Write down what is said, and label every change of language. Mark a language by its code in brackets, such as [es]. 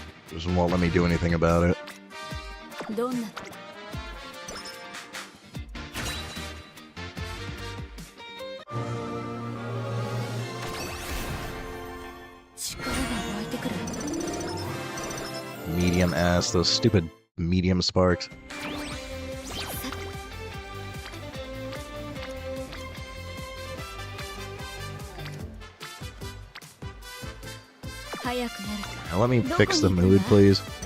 [en] Just won't let me do anything about it. [ja] どんな力が湧いてくる。 [en] Medium ass, those stupid medium sparks. [ja] 速くなる。 [en] Now let me fix the mood, please.